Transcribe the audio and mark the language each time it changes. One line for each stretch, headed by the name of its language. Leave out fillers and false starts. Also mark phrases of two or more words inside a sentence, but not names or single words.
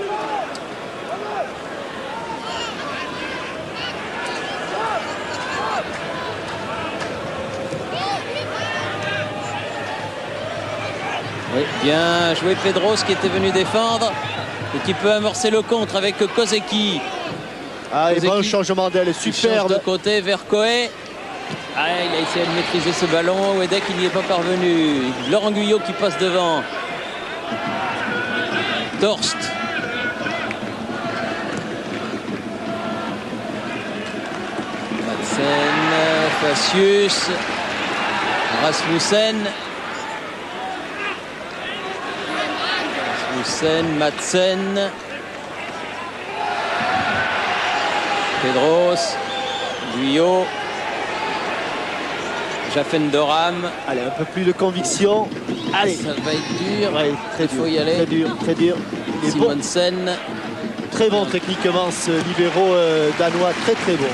French: Oui, bien joué Pedros qui était venu défendre et qui peut amorcer le contre avec Kozeki. Ah, et bon changement d'aile, superbe. De côté vers Coé. Ah, il a essayé de maîtriser ce ballon. Wedek, il n'y est pas parvenu. Laurent Guyot qui passe devant. Torst. Madsen, Facius, Rasmussen. Madsen. Pedros. Guyot. Jaffendoram. Allez, un peu plus de conviction. Allez. Ça va être dur. Ouais, très Il faut dur, y aller. Très dur, très dur. Simonsen. Bon. Très bon techniquement ce libéro danois, très très bon.